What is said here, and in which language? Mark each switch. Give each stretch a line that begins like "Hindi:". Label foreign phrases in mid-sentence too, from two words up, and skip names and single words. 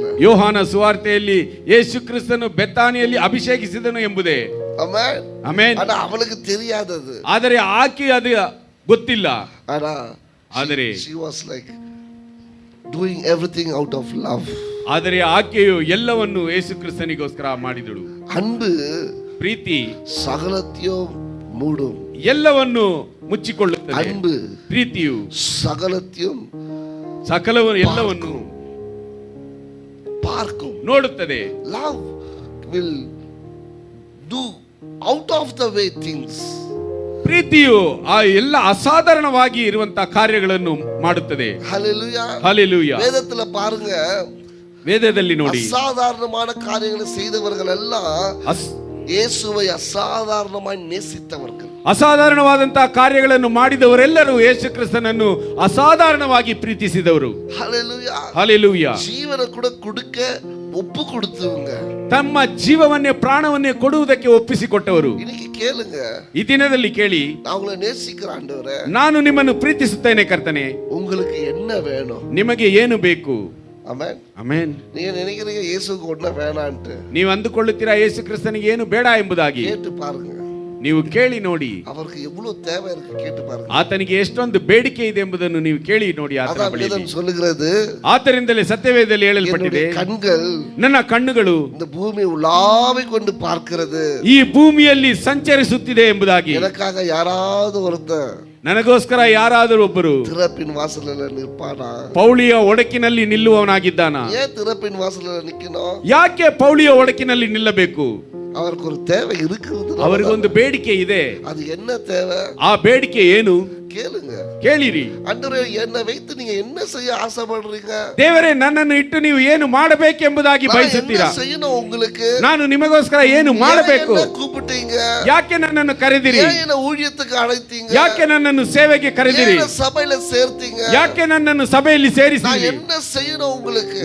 Kannada: ಯೋಹಾನ ಸುವಾರ್ತೆಯಲ್ಲಿ ಯೇಸು ಕ್ರಿಸ್ತನು ಬೆಥಾನಿಯಲ್ಲಿ ಅಭಿಷೇಕಿಸಿದನು ಎಂಬುದೇ. ಆಮೆನ್, ಆಮೆನ್.
Tamil: ಆனா ಅವಳಿಗೆ தெரியாதது,
Kannada: ಆದರೆ ಆಕೆ ಅದು ಗೊತ್ತಿಲ್ಲ.
English: ಆದರೆ she was like doing everything out of love.
Kannada: ಆದರೆ ಆಕೆಯು ಎಲ್ಲವನ್ನು ಯೇಸು ಕ್ರಿಸ್ತನಿಗೋಸ್ಕರ ಮಾಡಿದಳು.
Tamil: அன்பு,
Kannada: ಪ್ರೀತಿ
Tamil: சகலத்தையும் மூடும்,
Kannada: ಎಲ್ಲವನ್ನು ಮುಚ್ಚಿಕೊಳ್ಳುತ್ತದೆ.
Tamil: அன்பு,
Kannada: ಪ್ರೀತಿಯು
Tamil: சகலத்தையும்
Kannada: ಎಲ್ಲವನ್ನು
Tamil: பார்க்கும்,
Kannada: ನೋಡುತ್ತದೆ.
English: love will do out of the way things.
Kannada: ಪ್ರೀತಿಯು ಆ ಎಲ್ಲ ಅಸಾಧಾರಣವಾಗಿ ಇರುವಂತಹ ಕಾರ್ಯಗಳನ್ನು ಮಾಡುತ್ತದೆ.
Tamil: ஹல்லேலூயா, ஹல்லேலூயா. வேதத்துல பாருங்க,
Kannada: ವೇದದಲ್ಲಿ ನೋಡಿ,
Tamil: அசாதாரணமான காரியங்களை செய்தவர்கள் எல்லாம் இயேசுவை அசாதாரணமாய் நேசித்தவர்கள்.
Kannada: ಅಸಾಧಾರಣವಾದಂತಹ ಕಾರ್ಯಗಳನ್ನು ಮಾಡಿದವರೆಲ್ಲರೂ ಯೇಸು ಕ್ರಿಸ್ತನನ್ನು ಅಸಾಧಾರಣವಾಗಿ ಪ್ರೀತಿಸಿದವರು.
Tamil: ஹல்லேலூயா,
Kannada: ಹಲ್ಲೆಲೂಯಾ.
Tamil: ஜீவனை கூட கொடுக்க ஒப்பு கொடுத்தவங்க,
Kannada: ತಮ್ಮ ಜೀವವನ್ನೇ ಪ್ರಾಣವನ್ನೇ ಕೊಡುವುದಕ್ಕೆ ಒಪ್ಪಿಸಿಕೊಟ್ಟವರು.
Tamil: இன்னைக்கு ಕೇಳುங்க,
Kannada: ಈ ದಿನದಲ್ಲಿ ಕೇಳಿ,
Tamil: நான் உங்களை நேசிக்கிற ஆண்டவரே,
Kannada: ನಾನು ನಿಮ್ಮನ್ನು ಪ್ರೀತಿಸುತ್ತೇನೆ ಕರ್ತನೆ,
Tamil: உங்களுக்கு என்ன வேணும்?
Kannada: ನಿಮಗೆ ಏನು ಬೇಕು?
Tamil: ஆமென்,
Kannada: ಆಮೆನ್.
Tamil: நீங்க நினைக்கிறீங்க இயேசுவுக்கு ஒண்ணு வேணான்ட்டு,
Kannada: ನೀವು ಅಂದುಕೊಳ್ಳುತ್ತೀರಾ ಯೇಸು ಕ್ರಿಸ್ತನಿಗೆ ಏನು ಬೇಡ ಎಂಬುದಾಗಿ.
Tamil: கேட்டு பாருங்க,
Kannada: ನೀವು ಕೇಳಿ ನೋಡಿ,
Tamil: அவருக்கு எவ்வளவு தேவை இருக்கு கேட்டு பாருங்க.
Kannada: ಆತನಿಗೆ ಎಷ್ಟೊಂದು ಬೇಡಿಕೆ ಇದೆ ಎಂಬುದನ್ನು ನೀವು ಕೇಳಿ ನೋಡಿ.
Tamil: அதான் வேதம் சொல்லுகிறது,
Kannada: ಆದ್ದರಿಂದಲೇ ಸತ್ಯವೇದದಲ್ಲಿ ಹೇಳಲ್ಪಟ್ಟಿದೆ,
Tamil: கண்கள்
Kannada: ನನ್ನ ಕಣ್ಣುಗಳು
Tamil: இந்த பூமி உலாவிக் கொண்டு பார்க்கிறது,
Kannada: ಈ ಭೂಮಿಯಲ್ಲಿ ಸಂಚರಿಸುತ್ತಿದೆ ಎಂಬುದಾಗಿ.
Tamil: எனக்காக யாராவது ஒருத்தர்
Kannada: ನನಗೋಸ್ಕರ ಯಾರಾದರೂ ಒಬ್ಬರು
Tamil: திறப்பின் வாசல்ல நிற்பானா?
Kannada: ಪೌಳಿಯ ಒಡಕಿನಲ್ಲಿ ನಿಲ್ಲುವವನಾಗಿದ್ದಾನ?
Tamil: ஏன் திறப்பின் வாசல்ல நிக்கணும்?
Kannada: ಯಾಕೆ ಪೌಳಿಯ ಒಡಕಿನಲ್ಲಿ ನಿಲ್ಲಬೇಕು?
Tamil: அவருக்கு ஒரு தேவை இருக்குது,
Kannada: ಅವರಿಗೊಂದು ಬೇಡಿಕೆ ಇದೆ.
Tamil: அது என்ன தேவை?
Kannada: ಆ ಬೇಡಿಕೆ ಏನು?
Tamil: கேளுங்க.
Kannada: ಕೇಳಿರಿ.
Tamil: ஆண்டவரே, என்னை வைத்து நீங்க என்ன செய்ய ஆசைப்படுறீங்க?
Kannada: ದೇವರೇ, ನನ್ನನ್ನು ಇಟ್ಟು ನೀವು ಏನು ಮಾಡಬೇಕೆಂಬುದಾಗಿ
Tamil: நான்
Kannada: ಬಯಸುತ್ತೀರಾ?
Tamil: என்ன செய்யணும் உங்களுக்கு?
Kannada: ನಾನು ನಿಮಗೋಸ್ಕರ ಏನು ಮಾಡಬೇಕು?
Tamil: ஏன் என்னை கூப்பிட்டீங்க?
Kannada: ಯಾಕೆ ನನ್ನನ್ನು ಕರೆದಿರಿ?
Tamil: ஏன் என்னை ஊழியத்துக்கு அழைத்தீங்க?
Kannada: ಯಾಕೆ ನನ್ನನ್ನು ಸೇವೆಗೆ ಕರೆದಿರಿ?
Tamil: ஏன் என்னை சபையில சேர்த்தீங்க?
Kannada: ಯಾಕೆ ನನ್ನನ್ನು ಸಭೆಯಲ್ಲಿ
Tamil: நான்
Kannada: ಸೇರಿಸಿರಿ?
Tamil: என்ன செய்யணும் உங்களுக்கு?